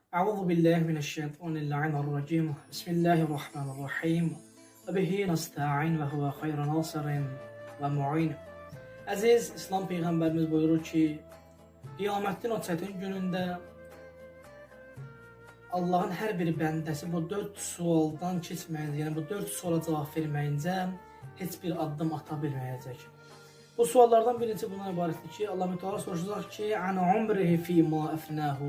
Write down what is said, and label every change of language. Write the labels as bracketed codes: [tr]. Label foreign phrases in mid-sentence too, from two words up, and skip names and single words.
[ar] أعوذ بالله من الشيطان اللعين الرجيم بسم الله الرحمن الرحيم وبه نستعين وهو خير ناصر ومعين. [az] Əziz İslam Peyğəmbərimiz buyurur ki, qiyamətin o çətin günündə Allahın hər bir bəndəsi bu 4 sualdan keçməyincə, yəni bu 4 suala cavab verməyincə heç bir addım ata bilməyəcək. Bu suallardan birincisi buna ibarətdir ki, Allah Mütəala soruşacaq ki, [ar] "عن عمره فيما أفناه."